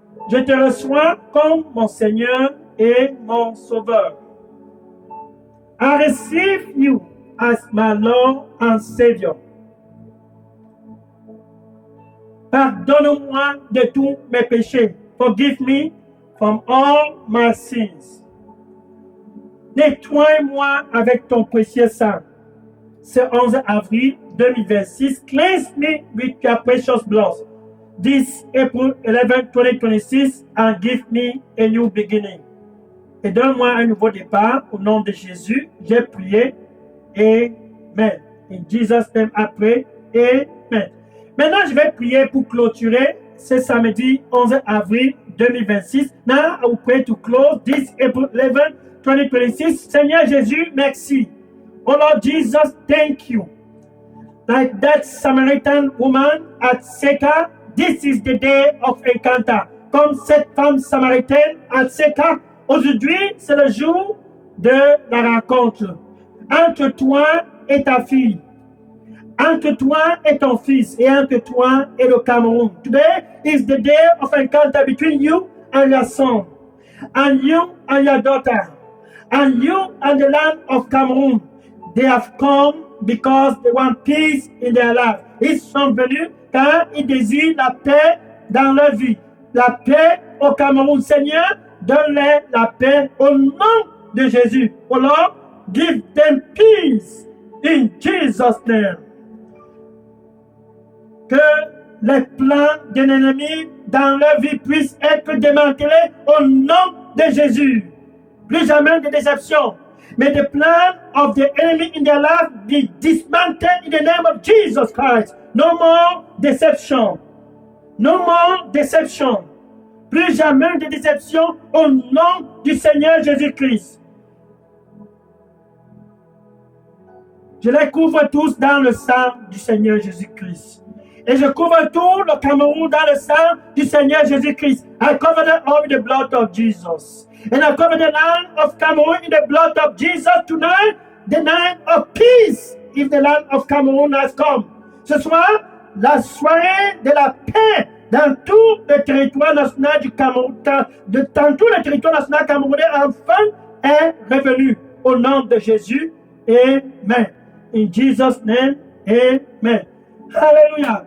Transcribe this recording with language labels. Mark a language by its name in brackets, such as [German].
[French] Je te reçois comme mon Seigneur et mon Sauveur. [English] I receive you as my Lord and Savior. [French] Pardonne-moi de tous mes péchés. [English] Forgive me from all my sins. [French] Nettoie-moi avec ton précieux sang. Ce 11 avril 2026, [English] cleanse me with your precious blood. This April 11, 2026, and give me a new beginning. [French] Et donne-moi un nouveau départ au nom de Jésus. J'ai prié. Amen. [English] In Jesus' name I pray. Amen. [French] Maintenant, je vais prier pour clôturer ce samedi 11 avril 2026. [English] Now, I will pray to close this April 11, 2026. [French] Seigneur Jésus, merci. [English] Oh Lord Jesus, thank you. Like that Samaritan woman at Sychar, this is the day of encounter. [French] Comme cette femme samaritaine à Sychar, aujourd'hui, c'est le jour de la rencontre entre toi et ta fille, entre toi et ton fils, et entre toi et le Cameroun. [English] Today is the day of encounter between you and your son, and you and your daughter, and you and the land of Cameroun. They have come because they want peace in their life. [French] Ils sont venus car ils désirent la paix dans leur vie. La paix au Cameroun. Seigneur, donne-leur la paix au nom de Jésus. [English] Oh Lord, give them peace in Jesus' name. [French] Que les plans d'un ennemi dans leur vie puissent être démantelés au nom de Jésus. Plus jamais de déception. [English] May the plan of the enemy in their life be dismantled in the name of Jesus Christ. No more deception. No more deception. [French] Plus jamais de déception au nom du Seigneur Jésus-Christ. Je les couvre tous dans le sang du Seigneur Jésus-Christ. Et je couvre tout le Cameroun dans le sang du Seigneur Jésus-Christ. [English] I cover them all with the blood of Jesus. And I cover the land of Cameroon in the blood of Jesus tonight, the night of peace, if the land of Cameroon has come. [French] Ce soir, la soirée de la paix dans tout le territoire national du Cameroun, dans tout le territoire national camerounais, enfin, est revenue. Au nom de Jésus, Amen. [English] In Jesus' name, Amen. [French] Alléluia.